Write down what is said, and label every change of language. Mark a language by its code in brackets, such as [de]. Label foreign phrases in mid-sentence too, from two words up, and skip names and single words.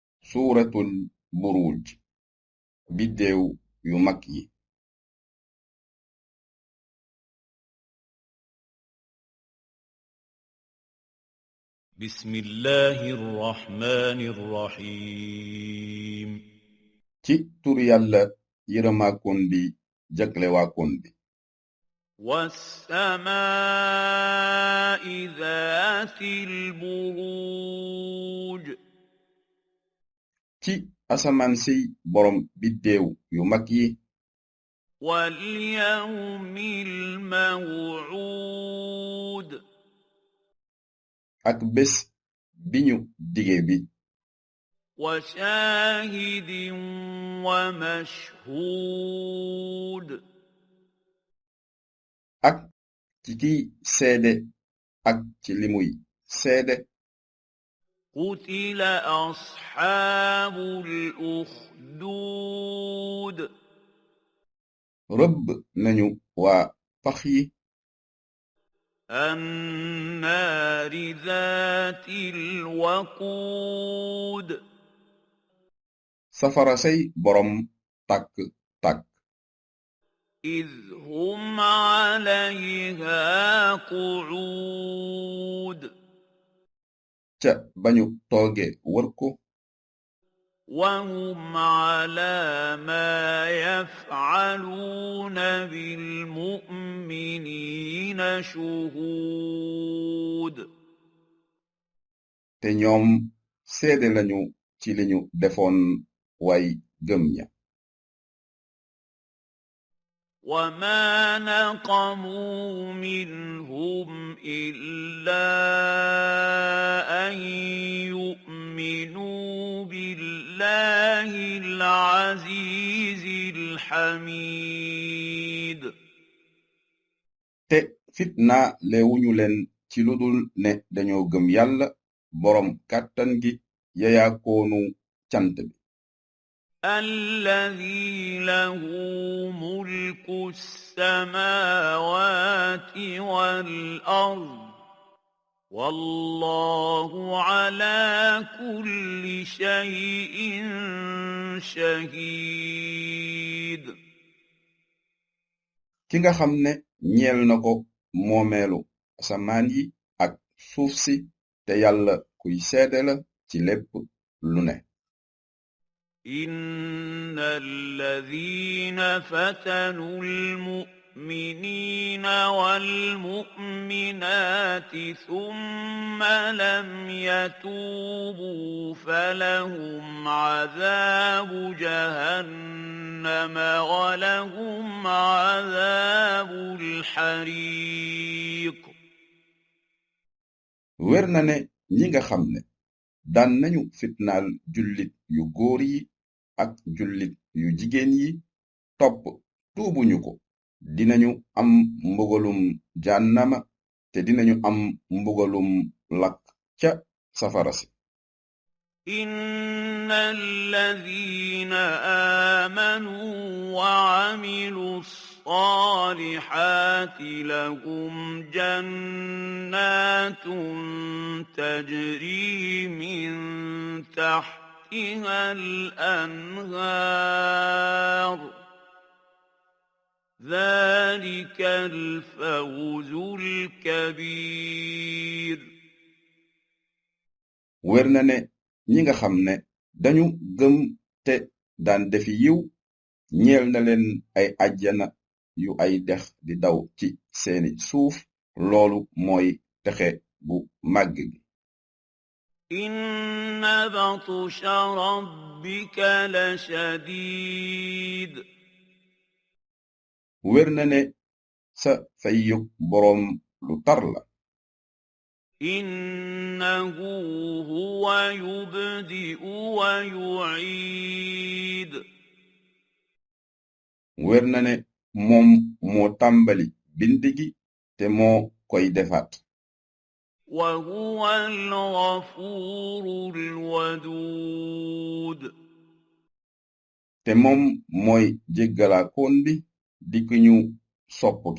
[ar] سورة البروج [wo] biddew yu mag yi. [ar] بسم الله الرحمن الرحيم [wo] ci turu yàlla yërëmaakoon bi jaglewaakoon bi. [ar] والسماء ذات البروج [wo] ci asamaan si borom biddew yu mag yi. [ar] واليوم الموعود [wo] ak bés biñu dige bi. [ar] وشاهد ومشهود [wo] ak ci kiy seede ak ci limuy seede. [ar] قتل أصحاب الأخدود [wo] rëbb nañu waa pax yi. [ar] النار ذات الوقود [wo] safara say borom tàkk tàkk. [ar] إذ هم عليها قعود [wo] ca bañu tooge wër ko. [ar] وهم على ما يفعلون بالمؤمنين شهود [wo] te ñoom seede lañu ci liñu defoon way gëm ña. [ar] وما نقموا منهم إلا أن يؤمنوا بالله العزيز الحميد [wo] te fitna leewuñu leen ci ludul ne dañoo gëm yàlla boroom kàttan gi yayaakoonu cant bi. [ar] الذي له ملك السماوات والأرض والله على كل شيء شهيد [wo] ki nga xam ne ñeel na ko moomeelu asamaan yi ak suuf si te yàlla kuy seede la ci lépp lu ne. [ar] إن الذين فتنوا المؤمنين والمؤمنات ثم لم يتوبوا فلهم عذاب جهنم ولهم عذاب الحريق [wo] wér na ne ñi nga xam ne daan nañu fitnaal jullit yu góor yi ak jullit yu jigéen yi topp tuubuñu ko dinañu am mbugalum jànnama te dinañu am mbugalum lakk ca safara si. [ar] إن الذين آمنوا وعملوا الصالحات لهم جنات تجري من تحتها الأنهار ذلك الفوز الكبير [wo] wér na ne ñi nga xam ne dañu gëm te daan defi yiw ñeel na leen ay àjjana yu ay dex di daw ci seeni suuf loolu mooy texe bu màgg gi. [ar] إن بطش ربك لشديد [wo] wér na ne sa fayyuk boroom lu tar la. [ar] إنه هو يبدئ ويعيد [wo] wér na ne moom moo tàmbali bind gi te moo koy defaat. [ar] وهو الغفور الودود [wo] te moom mooy jéggalaakoon bi di ki ñu sopp ki.